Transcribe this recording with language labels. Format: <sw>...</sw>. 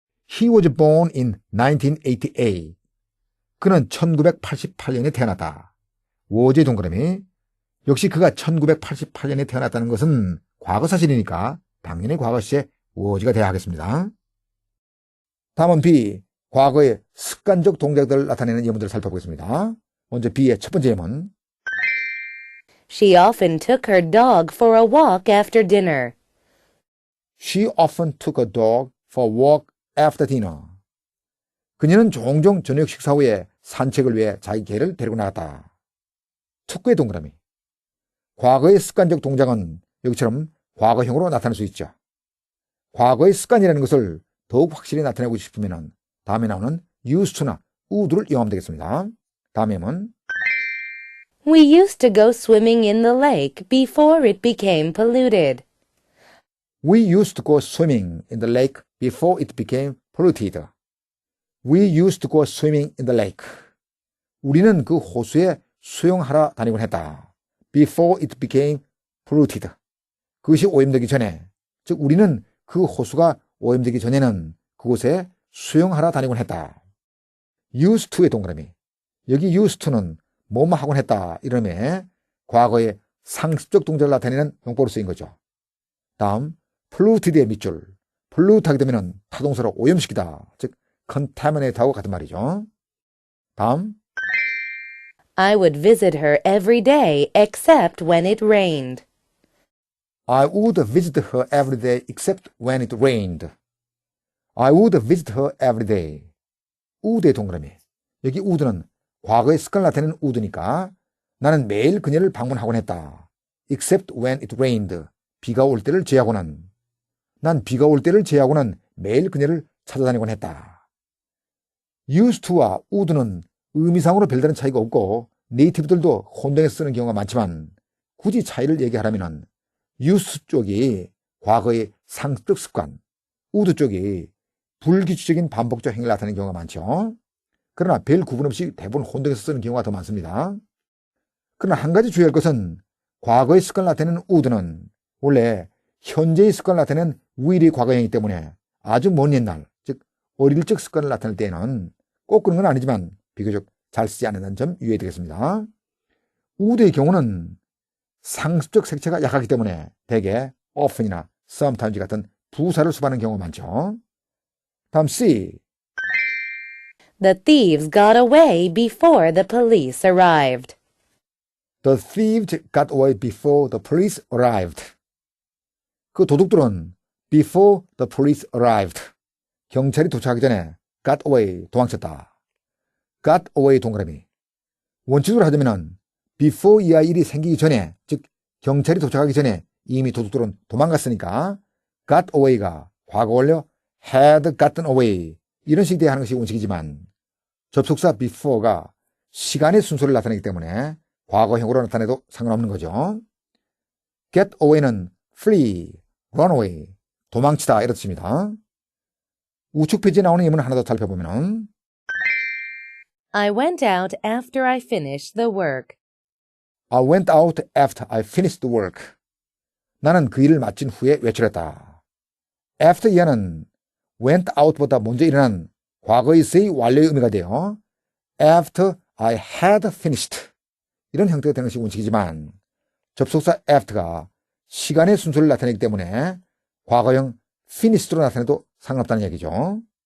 <en>He was born in 1988.</en> <ko>그는 1988년에 태어났다. was의 동그라미. 역시 그가 1988년에 태어났다는 것은 과거 사실이니까 당연히 과거 시제 was가 돼야 하겠습니다. 다음은 B. 과거의 습관적 동작들을 나타내는 예문들을 살펴보겠습니다. 먼저 B의 첫 번째 예문.</ko> <en>She often took her dog for a walk after dinner. She often took a dog for a walk after dinner.</en> <ko>그녀는 종종 저녁 식사 후에 산책을 위해 자기 개를 데리고 나갔다. took의 동그라미. 과거의 습관적 동작은 여기처럼 과거형으로 나타날 수 있죠. 과거의 습관이라는 것을 더욱 확실히 나타내고 싶으면 다음에 나오는 used to나 would를 이용하면 되겠습니다. 다음 예문.</ko> <en>We used to go swimming in the lake before it became polluted. We used to go swimming in the lake before it became polluted. We used to go swimming in the lake.</en> <ko>우리는 그 호수에 수영하러 다니곤 했다.</ko> <en>Before it became polluted.</en> <ko>그것이 오염되기 전에, 즉 우리는 그 호수가 오염되기 전에는 그곳에 수영하러 다니곤 했다. used to의 동그라미. 여기 used to는 뭐뭐 하곤 했다 이런 의미의 과거의 상습적 동작을 나타내는 용법으로 쓰인 거죠. 다음 polluted의 밑줄. pollute 하게 되면 타동사로 오염시키다, 즉 contaminate하고 같은 말이죠. 다음</ko> <en>I would visit her every day except when it rained. I would visit her every day except when it rained. I would visit her every day.</en> <ko>would의 동그라미. 여기 would는 과거의 습관을 나타내는 would니까 나는 매일 그녀를 방문하곤 했다.</ko> <en>except when it rained.</en> <ko>비가 올 때를 제외하고는. 난 비가 올 때를 제외하고는 매일 그녀를 찾아다니곤 했다. used to와 would는 의미상으로 별다른 차이가 없고 네이티브들도 혼동해서 쓰는 경우가 많지만 굳이 차이를 얘기하라면 used 쪽이 과거의 상습적 습관, would 쪽이 불규칙적인 반복적 행위를 나타내는 경우가 많죠. 그러나 별 구분 없이 대부분 혼동해서 쓰는 경우가 더 많습니다. 그러나 한 가지 주의할 것은 과거의 습관을 나타내는 would는 원래 현재의 습관을 나타내는 will이 과거형이기 때문에 아주 먼 옛날, 즉 어릴 적 습관을 나타낼 때에는 꼭 그런 건 아니지만 비교적 잘 쓰지 않는다는 점 유의해야 되겠습니다. would의 경우는 상습적 색채가 약하기 때문에 대개 often이나 sometimes 같은 부사를 수반하는 경우가 많죠. 다음 C.</ko> <en>The thieves got away before the police arrived. The thieves got away before the police arrived.</en> <ko>그 도둑들은</ko> <en>before the police arrived.</en> <ko>경찰이 도착하기 전에</ko> <en>got away,</en> <ko>도망쳤다. got away 동그라미. 원칙으로 하자면 before 이하 일이 생기기 전에, 즉 경찰이 도착하기 전에 이미 도둑들은 도망갔으니까 got away가 과거 완료</ko> <en>had gotten away</en> <ko>이런 식이 돼야 하는 것이 원칙이지만 접속사 before가 시간의 순서를 나타내기 때문에 과거형으로 나타내도 상관없는 거죠. get away는 flee,</ko> <en>run away,</en> <ko>도망치다 이런 뜻입니다. 우측 페이지에 나오는 예문을 하나 더 살펴보면</ko> <en>I went out after I finished the work. I went out after I finished the work.</en> <ko>나는 그 일을 마친 후에 외출했다. after 이하는 went out보다 먼저 일어난 과거에서의 완료의 의미가 돼요.</ko> <en>after I had finished.</en> <ko>이런 형태가 되는 것이 원칙이지만 접속사 after가 시간의 순서를 나타내기 때문에 과거형 finished로 나타내도 상관없다는 얘기죠.</ko>